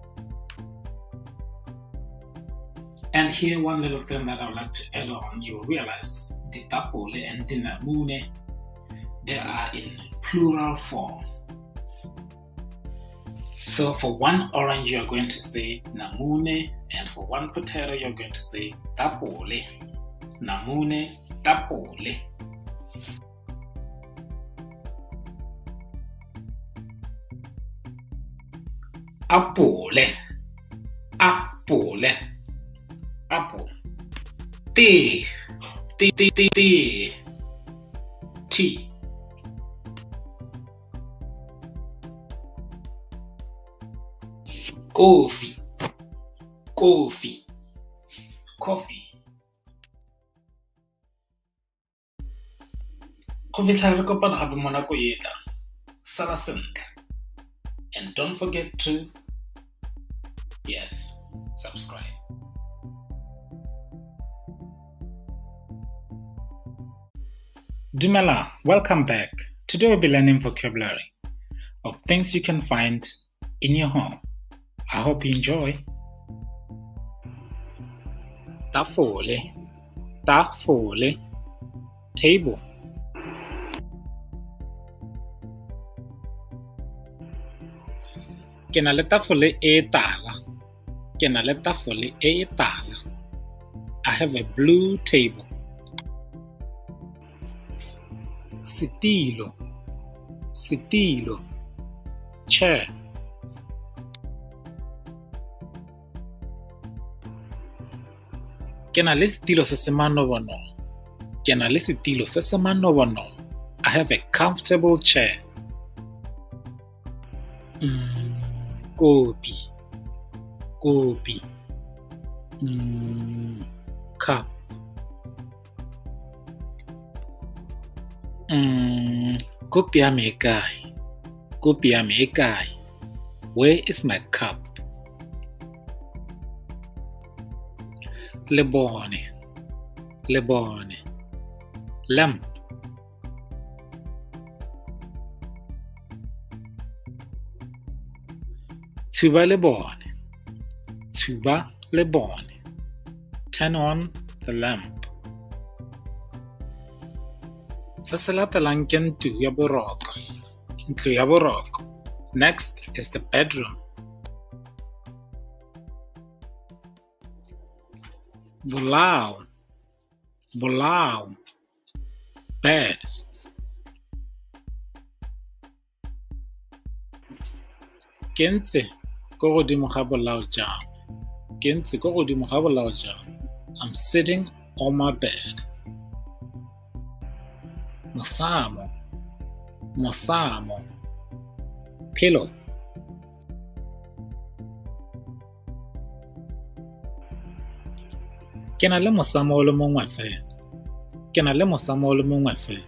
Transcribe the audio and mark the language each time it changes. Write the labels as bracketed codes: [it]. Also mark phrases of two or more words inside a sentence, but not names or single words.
[en] And here one little thing that I would like to add on. You realize ditapole and dinamune, they are in plural form. So for one orange you're going to say namune, and for one potato you're going to say tapole. [tn] Namune, tapole. [en] Apple. Apple. Apple. Tea. Tea, tea, tea, tea. Tea. Coffee. Coffee. Coffee. [tn] Go fitlha re kopana gape mo nako e tlang. Sala sentle. [en] And don't forget to, yes, subscribe. Dumela, welcome back. Today we'll be learning vocabulary of things you can find in your home. I hope you enjoy. [tn] Tafole. Tafole. Table. Ke na le tafole e tala. Ke na le tafole e tala. [en] I have a blue table. [tn] Setilo. Setilo. Chair. Ke na le setilo se se manobonobo. Ke na le setilo se se manobonobo. [en] I have a comfortable chair. [tn] Kopi. Kopi. Cup. Kopi ya me e kae? Kopi ya me e kae? [en] Where is my cup? [tn] Lebone. Lebone. Lamp. Tsuba lebone. Thuba le bone. [en] Turn on the lamp. [tn] Se se latelang ke ntlo ya boroko. Ntlo ya boroko. [en] Next is the bedroom. [tn] Bolao. Bolao. Bed. Ke ntse ko godimo ga bolao jang. Ke ntse ko godimo ga bolao jang. [en] I'm sitting on my bed. [tn] Mosamo. Mosamo. Pillow. Ke na le mosamo o le mongwe fela. Ke na le mosamo o le mongwe fela.